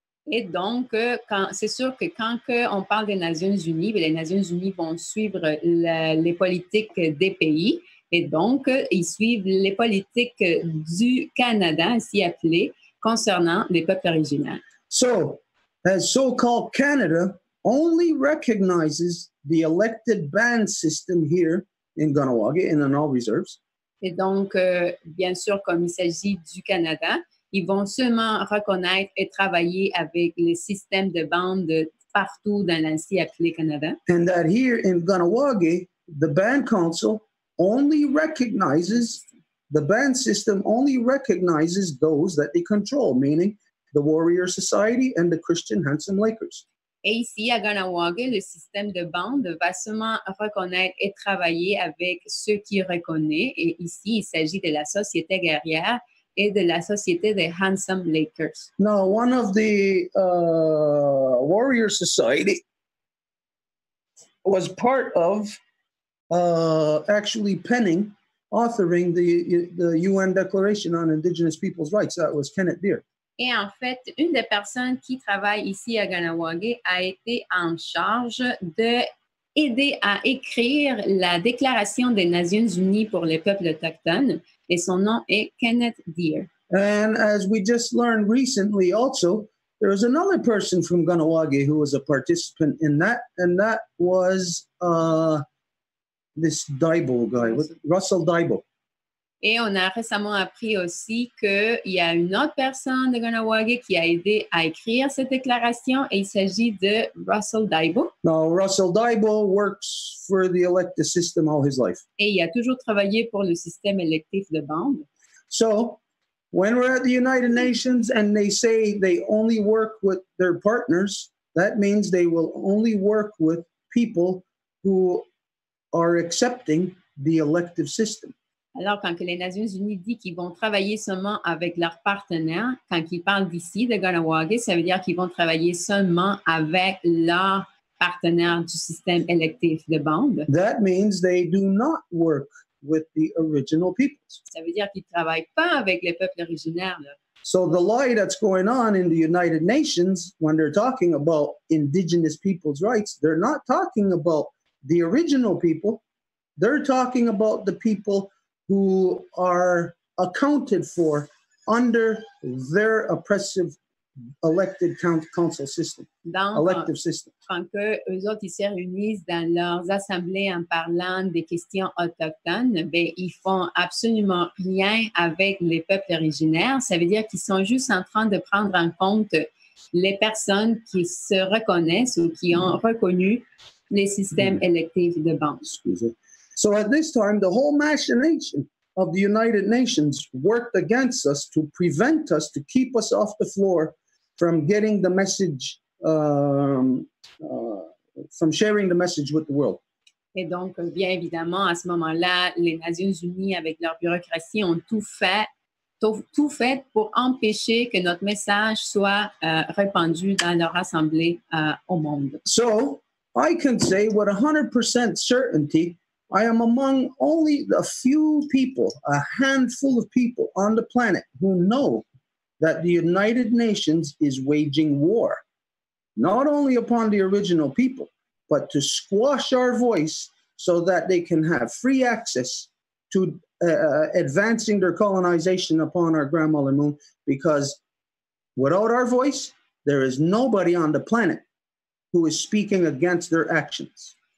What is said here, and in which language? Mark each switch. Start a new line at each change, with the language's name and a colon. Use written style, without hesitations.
French: Et donc, c'est sûr que quand on parle des Nations Unies, les Nations Unies vont suivre les politiques des pays. Et donc, ils suivent les politiques du Canada, ainsi appelées, concernant les peuples originaires.
English: So, as so-called Canada only recognizes the elected band system here in Kahnawake and in all reserves.
French: Et donc, bien sûr, comme il s'agit du Canada, ils vont seulement reconnaître et travailler avec les systèmes de bande partout dans l'ainsi appelé Canada.
English: And that here in Kahnawake, the band council only recognizes, the band system only recognizes those that they control, meaning the Warrior Society and the Christian Handsome Lakers.
French: Et ici, à Kahnawake, le système de bande va seulement reconnaître et travailler avec ceux qui reconnaissent. Et ici, il s'agit de la Société guerrière et de la Société des Handsome Lakers.
English: Now, one of the Warrior Society was part of actually authoring the UN Declaration on Indigenous Peoples' Rights. That was Kenneth Deere.
French: Et en fait, une des personnes qui travaille ici à Kahnawake a été en charge d'aider à écrire la Déclaration des Nations Unies pour les peuples autochtones, et son nom est Kenneth Deere.
English: And as we just learned recently also, there was another person from Kahnawake who was a participant in that, and that was this Daibo guy, Russell Daibo.
French: Et on a récemment appris aussi qu'il y a une autre personne de Kahnawake qui a aidé à écrire cette déclaration, et il s'agit de Russell Daibo.
English: Now, Russell Daibo works for the elected system all his life.
French: Et il a toujours travaillé pour le système électif de bande.
English: So, when we're at the United Nations and they say they only work with their partners, that means they will only work with people who are accepting the elective system.
French: Alors, quand les Nations Unies disent qu'ils vont travailler seulement avec leurs partenaires, quand ils parlent d'ici, de Kahnawake, ça veut dire qu'ils vont travailler seulement avec leurs partenaires du système électif de bande.
English: That means they do not work with the original peoples.
French: Ça veut dire qu'ils ne travaillent pas avec les peuples originaires, là.
English: So the lie that's going on in the United Nations, when they're talking about indigenous people's rights, they're not talking about the original people. They're talking about the people who are accounted for under their oppressive elected council system,
French: Donc,
English: elective system.
French: quand eux autres, ils se réunissent dans leurs assemblées en parlant des questions autochtones, ben, ils font absolument rien avec les peuples originaires. Ça veut dire qu'ils sont juste en train de prendre en compte les personnes qui se reconnaissent ou qui ont reconnu les systèmes électifs de base.
English: So at this time, the whole machination of the United Nations worked against us to prevent us, to keep us off the floor from getting the message, from sharing the message with the world.
French: Et donc, bien évidemment, à ce moment-là, les Nations Unies, avec leur bureaucratie, ont tout fait pour empêcher que notre message soit répandu dans leur assemblée au monde.
English: So I can say with 100% certainty, I am among only a few people, a handful of people on the planet who know that the United Nations is waging war, not only upon the original people, but to squash our voice so that they can have free access to advancing their colonization upon our grandmother moon, because without our voice, there is nobody on the planet who is speaking against their actions.